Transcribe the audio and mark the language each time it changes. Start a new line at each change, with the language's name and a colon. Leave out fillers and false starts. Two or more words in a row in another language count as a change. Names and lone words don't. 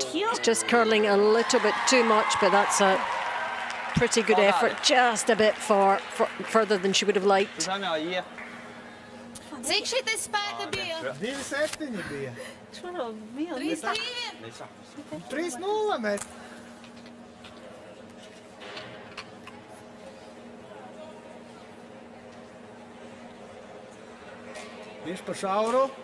English: It's just curling a little bit too much, but that's a pretty good effort. Just a bit further than she would have liked.
Latvian: Cik šitais spēka bija? 2,7 bija. 3-2. 3-0 mēs. Viņš pa šauru.